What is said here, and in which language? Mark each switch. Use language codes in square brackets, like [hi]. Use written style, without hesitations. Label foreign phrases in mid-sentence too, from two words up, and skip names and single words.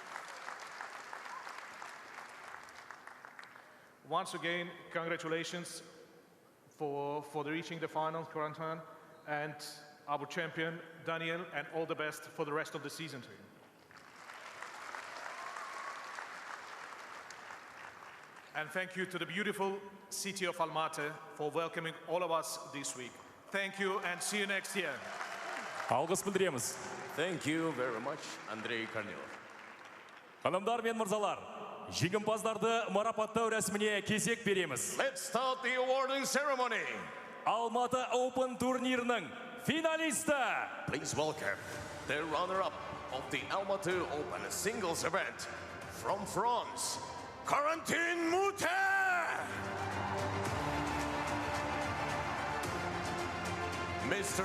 [en] Once again, congratulations for reaching the final, Corentin, and our champion, Daniel, and all the best for the rest of the season to you. And thank you to the beautiful city of Almaty for welcoming all of us this week. Thank you and see you next year. [kk] Алғыс білдіреміз. [en] Thank you very much, Andrei Kornilov. [kk] Hanımlar мен мырзалар, жеңімпаздарды марапаттау рәсіміне кезек береміз. [en] Let's start the awarding ceremony. [kk] Almaty Open турнирінің финалисті. [en] Please welcome the runner-up of the Almaty Open singles event from France, Corentin Moutet. Mr.